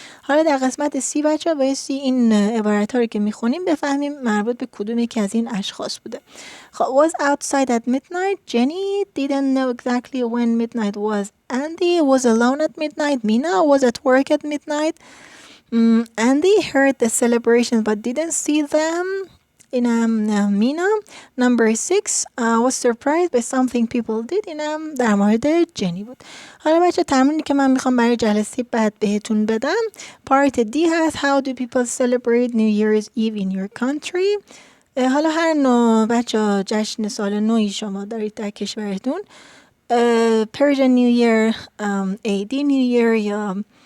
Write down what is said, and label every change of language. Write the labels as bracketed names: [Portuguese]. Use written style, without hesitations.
[Persian] حالا در قسمت سی بچه بایستی این عبارت ها رو که میخونیم بفهمیم مربوط به کدوم یکی از این اشخاص بوده. خب [English] was outside at midnight. Jenny didn't know exactly when midnight was. Andy was alone at midnight. Mina was at work at midnight. Andy heard the celebration but didn't see them. Mina. Number 6 was surprised by something people did. [Persian] اینم در مورد جنی بود. حالا بچه تمرینی که من میخوام برای جلسه بعد بهتون بدم پارت دی هست. [English] How do people celebrate New Year's Eve in your country؟ [Persian] حالا هر نوع بچه جشن سال نوی شما دارید در کشورتون، Persian New Year، AD New Year یا